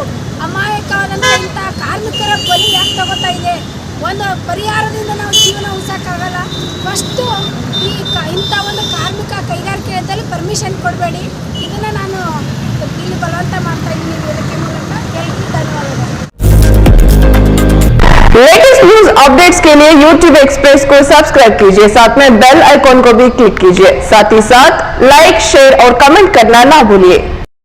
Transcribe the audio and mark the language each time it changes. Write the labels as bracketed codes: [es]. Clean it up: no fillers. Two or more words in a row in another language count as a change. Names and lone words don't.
[kn] ಅಮಾಯಕವಾದಂಥ ಇಂಥ ಕಾರ್ಮಿಕರ ಬಲಿ ಯಾಕೆ ತಗೋತಾ ಇದೆ? ಒಂದು ಪರಿಹಾರದಿಂದ ನಾವು ಜೀವನ ಉಳಿಸೋಕ್ಕಾಗಲ್ಲ. ಫಸ್ಟು ಈ ಇಂಥ ಒಂದು ಕಾರ್ಮಿಕ ಕೈಗಾರಿಕೆಯಲ್ಲಿ ಪರ್ಮಿಷನ್ ಕೊಡಬೇಡಿ. ಇದನ್ನು ನಾನು ಇಲ್ಲಿ ಬಲವಂತ ಮಾಡ್ತಾ ಇದ್ದೀನಿ ವೇದಿಕೆ ಮೂಲಕ. ಎಲ್ಲರಿಗೂ ಧನ್ಯವಾದಗಳು. [hi] लेटेस्ट न्यूज अपडेट्स के लिए YouTube एक्सप्रेस को सब्सक्राइब कीजिए, साथ में बेल आइकॉन को भी क्लिक कीजिए। साथ ही साथ लाइक, शेयर और कमेंट करना ना भूलिए।